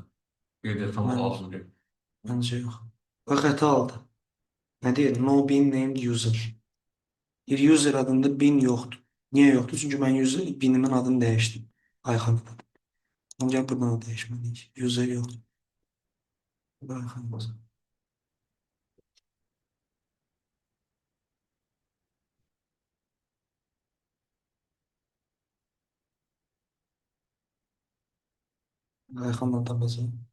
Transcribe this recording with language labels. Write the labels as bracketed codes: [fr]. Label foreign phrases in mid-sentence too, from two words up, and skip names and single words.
[az] Qeydiyyatımı Mən, lazım deyil. məncə yox. Və xəta aldı. Nə deyir? [en] No bin named user. [az] Bir user adında bin yoxdur. Niyə yoxdur? Çünki mən binimin adını dəyişdim. Ayxan. Ancaq buradan da dəyişməliyik. User yoxdur. Ayxan olsun. Ayxanla tapacağım.